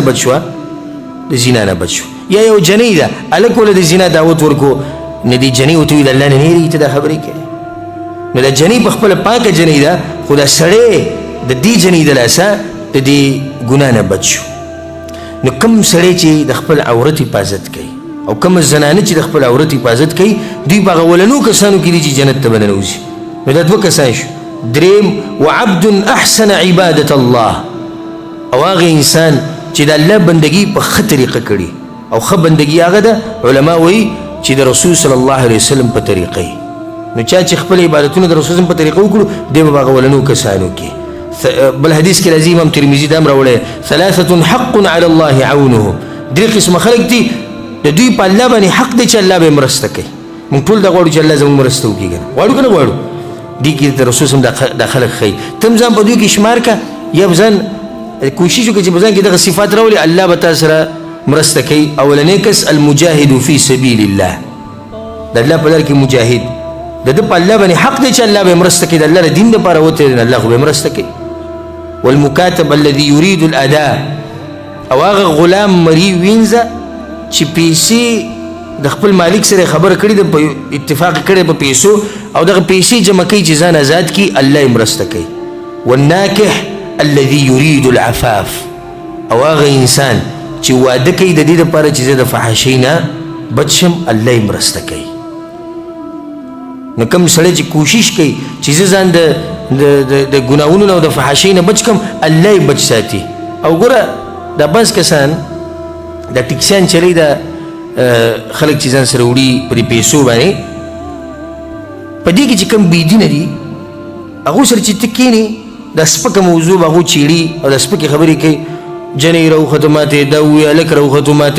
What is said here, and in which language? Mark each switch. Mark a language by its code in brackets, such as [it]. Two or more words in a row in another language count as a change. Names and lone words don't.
[ps] بد شوه د زنا نه بد شو یا یو جنۍ ده هلک وله د زنا دعوت ورکو نو دې جنۍ ورته وایي د الله نه نه یېرېږي ته دا خبرې کوي نو دا جنۍ په خپله پاکه جنۍ ده خو دا سړی د دې جنۍ د لاسه د دې ګناه نه بد شو نو کوم سړی چې د خپل عورت حفاظت کوي او کوم زنانه چې د خپل عورت حفاظت کوي دوی په هغه اولنو کسانو کې دي چې جنت ته به ننوځي نو دا دوه کسان شو دریم [ar] وعبد احسن عبادة الله [ps] او هغه انسان چې د الله بندګي په ښه طریقه کړي او ښه بندګي هغه ده علما وایي چې د رسول [ar] صلی الله علیه وسلم [ps] په طریقه یې نو چا چې خپل عبادتونه د رسول په طریقه وکړو دی به په هغه اولنو کسانو کې بل حدیث کې راځي امام ترمذي دا هم راوړی [ar] ثلاثة حق على الله عونه [ps] درې قسمه خلک دي د دوی په الله باندې حق دی چې الله به یې مرسته کوي موږ ټول دا غواړو چې الله زموږ مرسته وکړي که نه غواړو که نه غواړو دې کې د رسول صم دا خلک ښایي ته هم ځان په دوی کې شمار که یا به ځان کوشش وکړه چې په ځان کې دغه صفات راولي الله به تا سره مرسته کوي اولنی کس [ar] المجاهد فی سبیل الله [ps] د الله په لار کې مجاهد د ده په الله باندې حق دی چې الله به یې مرسته کوي د الله د دین دپاره وتې الله خو به یې مرسته کوي [ar] والمکاتب الذي يريد الاداء [ps] او هغه غلام مري وینځه چې پیسې د خپل مالک سره خبره کړې ده په اتفاق کړی په پیسو او دغه پیسې جمع کوي چې ځان آزاد کړي الله یې مرسته کوي [ar] والناکح الذي يريد العفاف [ps] او هغه انسان چې واده کوي د دې دپاره چې زه د فحاشۍ نه بچ شم الله یې مرسته کوي نو کوم سړی چې کوشش کوي چې زه ځان د ګناهونو نه او د فحاشۍ نه بچ کړم الله یې بچ ساتي او ګوره دا بعض کسان دا ټیکسیان چلی دا خلک چې ځان سره وړي په دې پیسو باندې په دې کې چې کوم بېدینه دي هغو سره چې ته کښېنې دا سپکه موضوع به هغو چیړي او دا سپکې خبرې کوي جنۍ راوختو ماته دا ووایي هلک راوختو ماته